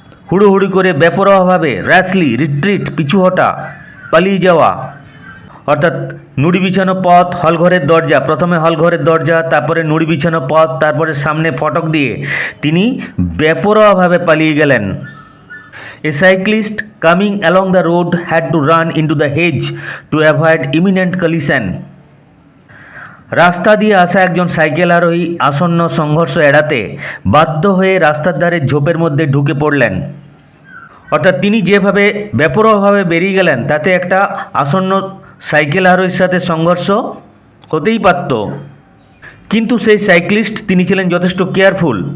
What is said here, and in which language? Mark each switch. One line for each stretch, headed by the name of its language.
Bangla: হুড়োহুড়ি করে বেপরোয়াভাবে র্যাশলি রিট্রিট, পিছু হটা, পালিয়ে যাওয়া। অর্থাৎ নুড়ি বিছানো পথ, হলঘরের দরজা, প্রথমে হলঘরের দরজা, তারপরে নুড়ি বিছানো পথ, তারপরে সামনে ফটক দিয়ে তিনি বেপরোয়াভাবে পালিয়ে গেলেন।
English: A cyclist coming along the road had to run into the hedge to avoid imminent collision.
Bangla: রাস্তা দিয়ে আসা একজন সাইকেল আরোহী আসন্ন সংঘর্ষ এড়াতে বাধ্য হয়ে রাস্তার ধারে ঝোপের মধ্যে ঢুকে পড়লেন। অর্থাৎ তিনি যেভাবে বেপরোয়াভাবে বেরিয়ে গেলেন তাতে একটা আসন্ন সাইকেল আরোহীর সাথে সংঘর্ষ হতেই পারত, কিন্তু সেই সাইক্লিস্ট তিনি ছিলেন যথেষ্ট কেয়ারফুল।